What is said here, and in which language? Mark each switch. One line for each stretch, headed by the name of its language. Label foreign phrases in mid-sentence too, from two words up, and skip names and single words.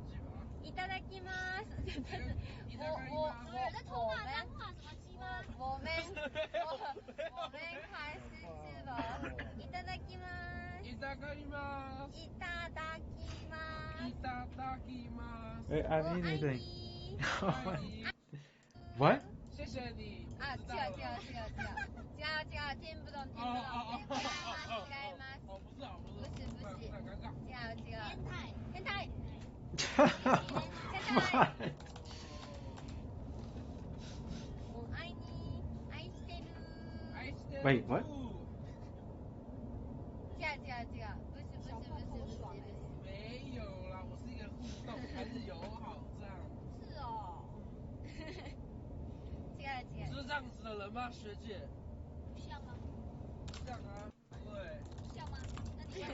English: Wait, I haven't eaten anything. What?
Chinese: 谢谢你。
Japanese: あ、違う。
Chinese: 天不懂。
Japanese: 違います。
Chinese: 哦，不是啊，不是。不是。尴尬。
Japanese: 変態。愛してる。
English: Wait, what?
Japanese: 違う。
Chinese: 不是。没有啦，我是一个互动还是友好这样。是哦。違う。是这样子的人吗，学姐？像吗？像啊，对。